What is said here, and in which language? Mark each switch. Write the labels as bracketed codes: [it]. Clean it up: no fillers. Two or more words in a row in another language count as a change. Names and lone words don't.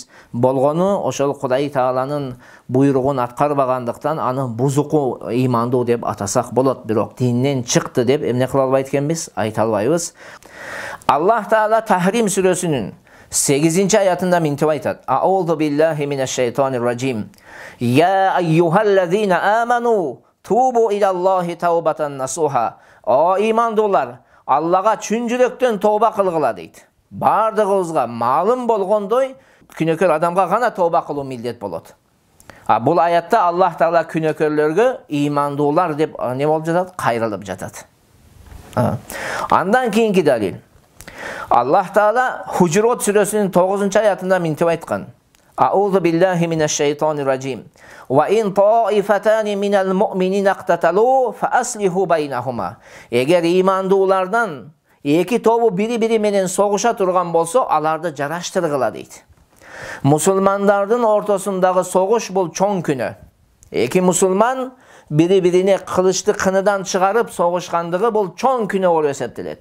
[ky] Болгону ошол Кудай Тааланын буйругун аткарбагандыктан аны бузуку имандуу деп атасак болот. Бирок динден чыкты деп эмне кыла албайт экенбиз? Айта албайбыз. Аллах Таала Tahrim сүрөсүнүн 8-аятында мынтип айтат: [ar] أعوذ بالله من الشيطان الرجيم. يا أيها الذين آمنوا توبوا إلى الله توبة نصوحا. [ky] О имандуулар, Аллага чын жүрөктөн тооба кылгыла дейт. Бардыгыбызга маалым болгондой күнөөкөр адамга гана тооба кылуу милдет болот. Бул аятта Аллах Таала күнөөкөрлөргө имандуулар деп не болуп жатат? Кайрылып жатат. Андан кийинки далил. Аллах Таала Хужурот сүрөсүнүн 9-аятында мынтип айткан: [ar] أعوذ بالله من الشيطان الرجيم. وإن طائفتان من المؤمنين اقتتلوا فأصلحوا بينهما. [ky] Эгер имандуулардан эки тобу бири-бири менен согуша турган болсо, аларды жараштыргыла дейт. Мусулмандардын ортосундагы согуш бул чоң күнөө. Эки мусулман бири-бирине кылычты кыныдан чыгарып согушкандыгы бул чоң күнөө болуп эсептелет.